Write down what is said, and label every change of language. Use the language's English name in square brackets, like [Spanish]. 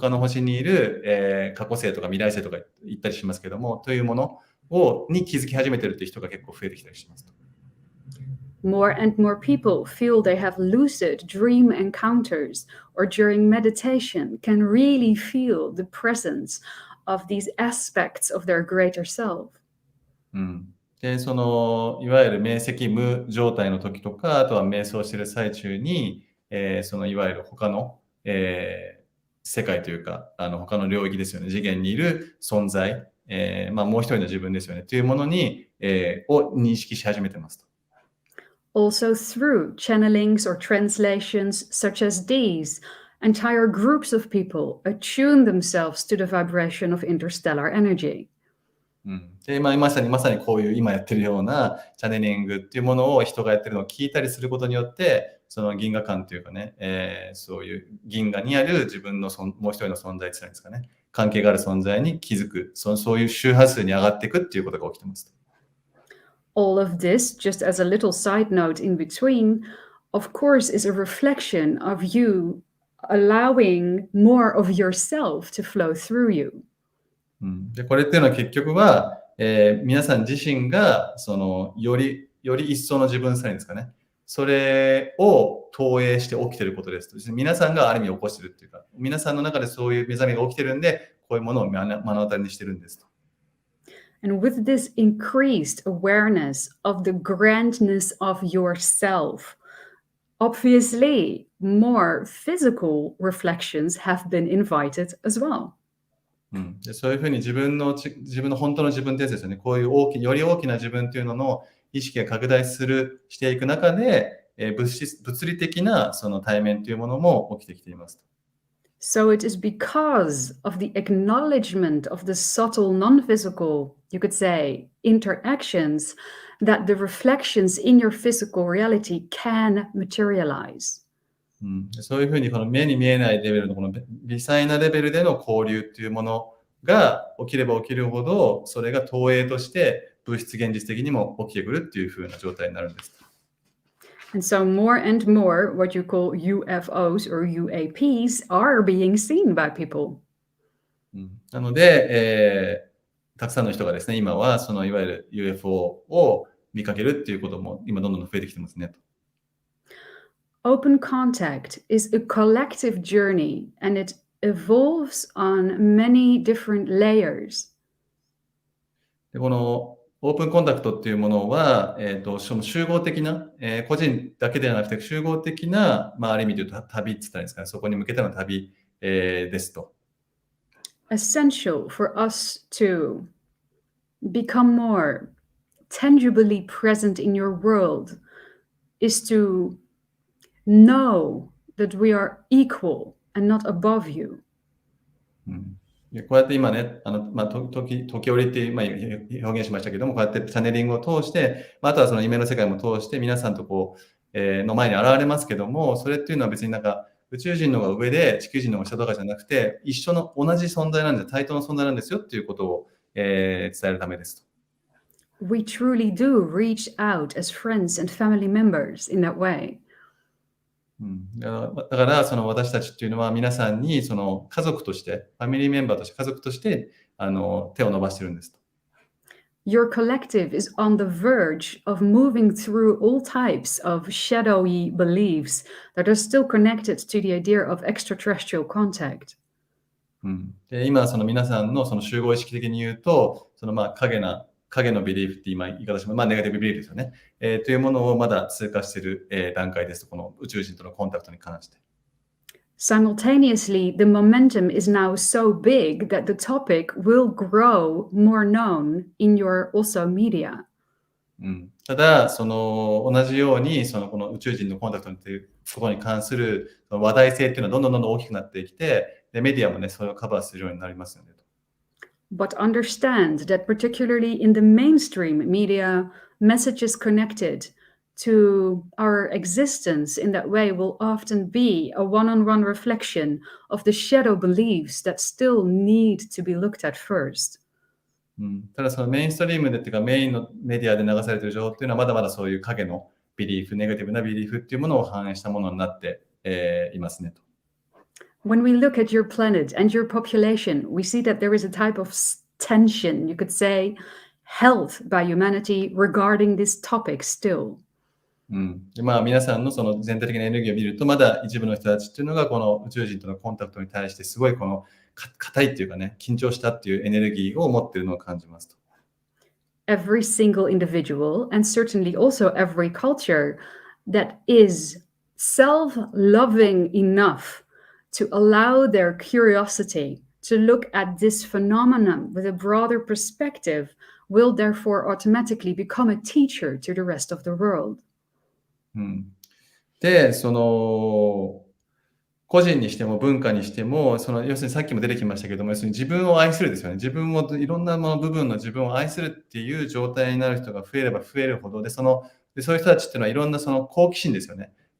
[Japanese] 他の星にいる、過去性とか未来性とか言ったりしますけども、というものに気づき始めてるっていう人が結構増えてきたりします。 [English] More and more people feel they have lucid dream encounters, or during meditation can really feel the presence of these aspects of their greater self. [Japanese] で、いわゆる明晰無状態の時とか、あとは瞑想している最中に、いわゆる他の、世界というか、他の領域ですよね、次元にいる存在、もう一人の自分ですよね、というものに、を認識し始めてますと。 [English] Also through channelings or translations such as these, entire groups of people attune themselves to the vibration of interstellar energy. [Japanese] で、まさにこういう今やってるようなチャネリングっていうものを人がやってるのを聞いたりすることによって、その銀河間というかね、そういう銀河にある自分のもう一人の存在っていうんですかね、関係がある存在に気づく、そういう周波数に上がっていくっていうことが起きてます。 [English] All of this, just as a little side note in between, of course, is a reflection of you allowing more of yourself to flow through you. [Japanese] で、これっていうのは結局は、皆さん自身がより一層の自分さえですかね、それを投影して起きていることですと。皆さんがある意味起こしているっていうか、皆さんの中でそういう目覚めが起きてるんで、こういうものを目の当たりにしてるんですと。 [English] And with this increased awareness of the grandness of yourself, obviously more physical reflections have been invited as well. [Japanese] で、そういうふうに自分の本当の自分ってやつですよね。こういうより大きな自分っていうのの意識が拡大していく中で、物理的なその対面というものも起きてきています。 [English] So it is because of the acknowledgement of the subtle non-physical, you could say, interactions that the reflections in your physical reality can materialize. [Japanese] そういうふうにこの目に見えないレベルのこの微細なレベルでの交流っていうものが起きれば起きるほど、それが投影として物質現実的にも起きてくるっていうふうな状態になるんです。 [English] And so more and more what you call UFOs or UAPs are being seen by people. [Japanese] なので、たくさんの人がですね、今はそのいわゆる UFO を見かけるっていうことも今どんどん増えてきてますねと。 [English] Open contact is a collective journey and it evolves on many different layers. [Japanese] で、このオープンコンタクトっていうものは、その集合的な、個人だけではなくて集合的な、ある意味で言うと旅って言ったらいいですかね、そこに向けての旅、ですと。 [English] Essential for us to become more tangibly present in your world is to know that we are equal and not above you. [Japanese] でこうやって今ね、時折って表現しましたけども、こうやってチャネリングを通して、あとはその夢の世界も通して皆さんとの前に現れますけども、それっていうのは別になんか宇宙人の方が上で地球人の方が下とかじゃなくて、一緒の同じ存在なんです、対等の存在なんですよっていうことを、伝えるためですと。 [English] We truly do reach out as friends and family members in that way. [Japanese] だからその私たちっていうのは皆さんにその家族として、ファミリーメンバーとして家族として手を伸ばしてるんですと。 [English] Your collective is on the verge of moving through all types of shadowy beliefs that are still connected to the idea of extraterrestrial contact. [Japanese] で今その皆さんのその集合意識的に言うと、その影のビリーフって今言い方します。ネガティブビリーフですよね。というものをまだ通過している、段階ですと、この宇宙人とのコンタクトに関して。 [English] Simultaneously, the momentum is now so big that the topic will grow more known in your also media. [Japanese] ただ、その同じようにこの宇宙人のコンタクトということに関するその話題性っていうのはどんどん大きくなってきて、でメディアもね、それをカバーするようになりますよね。 [English] But understand that particularly in the mainstream media, messages connected to our existence in that way will often be a one-on-one reflection of the shadow beliefs that still need to be looked at first. [Japanese] ただそのメインストリームでっていうかメインのメディアで流されている情報っていうのはまだまだそういう影のビリーフ、ネガティブなビリーフっていうものを反映したものになって、いますねと。 [English] When we look at your planet and your population, we see that there is a type of tension, you could say, held by humanity regarding this topic still. [Japanese] で皆さんのその全体的なエネルギーを見ると、まだ一部の人たちっていうのがこの宇宙人とのコンタクトに対してすごいこの硬いっていうかね、緊張したっていうエネルギーを持っているのを感じますと。 [English] Every single individual, and certainly also every culture that is self-loving enough to allow their curiosity to look at this phenomenon with a broader perspective will therefore automatically become a teacher to the rest of the world. [Japanese] で、その個人にしても文化にしても、その要するにさっきも出てきましたけども、要するに自分を愛するですよね。自分をいろんな部分の自分を愛するっていう状態になる人が増えれば増えるほどで、そういう人たちっていうのはいろんなその好奇心ですよね。